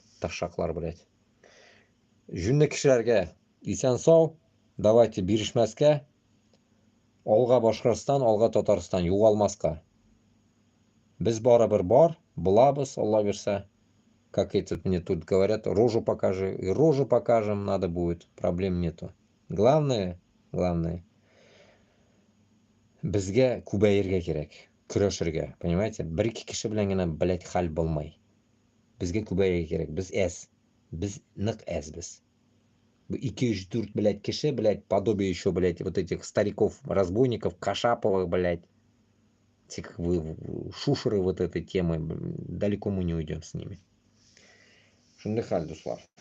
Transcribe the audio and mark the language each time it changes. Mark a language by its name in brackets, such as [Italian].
[Tatar] Ташаклар, блядь. Жюнне кишерге. Исян сау. Давайте биришмәскә. Алга Башкортстан, алга Татарстан. Югалмаска. Без барыбер бар. Булабыз, Алла берсә. [Russian] Как это мне тут говорят, рожу покажи. И рожу покажем, надо будет. Проблем нету. [Tatar] Главное, безгә күбәерге кирәк. Көрәшергә. [Russian] Понимаете? [Tatar] Бер-ике кеше белән генә, блядь, хәл булмай. Безгә күбәерге кирәк. Без әз. Без нык әз без. [Russian] 2-3-4, блядь, кеше, блядь, подобие еще, блядь, вот этих стариков, разбойников, Кашаповых, блядь. Этих шушеры вот этой темы. Далеко мы не уйдем с ними. [Tatar] Шундыхаль, дуслар.